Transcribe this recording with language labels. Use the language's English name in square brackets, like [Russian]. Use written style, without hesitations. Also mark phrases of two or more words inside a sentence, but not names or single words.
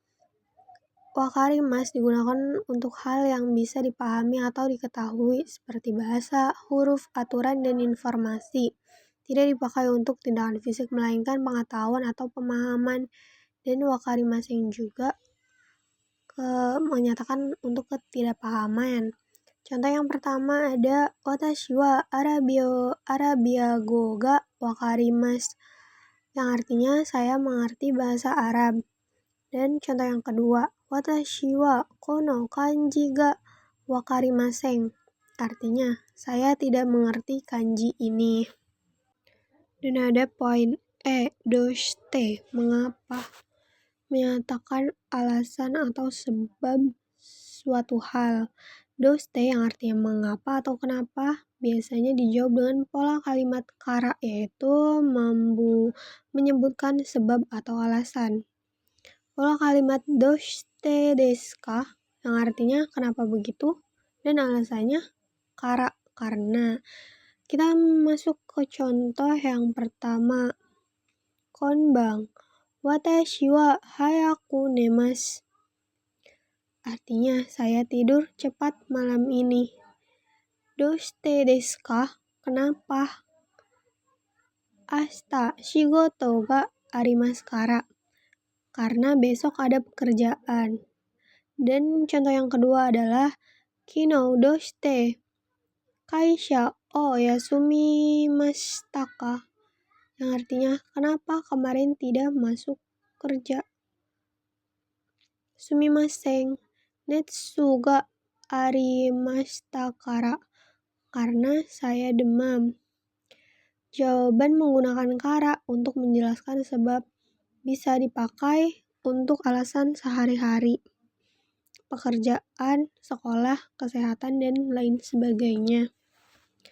[Indonesian] Wakarimasu digunakan untuk hal yang bisa dipahami atau diketahui seperti bahasa, huruf, aturan, dan informasi. Tidak dipakai untuk tindakan fisik melainkan pengetahuan atau pemahaman. Dan wakarimaseng juga menyatakan untuk ketidakpahaman. Contoh yang pertama ada [Japanese] 私はアラビア語が分かります, [Indonesian] yang artinya saya mengerti bahasa Arab. Dan contoh yang kedua, [Japanese] 私はこの漢字が分かりません, [Indonesian] artinya saya tidak mengerti kanji ini. Dan ada poin E, doshite, mengapa, menyatakan alasan atau sebab suatu hal. Doshite yang artinya mengapa atau kenapa biasanya dijawab dengan pola kalimat kara, yaitu menyebutkan sebab atau alasan. Pola kalimat [Japanese] どうしてですか, [Indonesian] yang artinya kenapa begitu, dan alasannya kara, karena. Kita masuk ke contoh yang pertama. Konbang, [Japanese] 私は早く寝ます, [Indonesian] artinya saya tidur cepat malam ini. [Japanese] どうしてですか, kenapa. 明日仕事がありますから, [Indonesian] karena besok ada pekerjaan. Dan contoh yang kedua adalah [Japanese] 昨日どうして会社を休みましたか, [Indonesian] yang artinya kenapa kemarin tidak masuk kerja. [Japanese] すみません熱がありましたから, [Indonesian] karena saya demam. Jawaban menggunakan kara untuk menjelaskan sebab, bisa dipakai untuk alasan sehari-hari, pekerjaan, sekolah, kesehatan, dan lain sebagainya.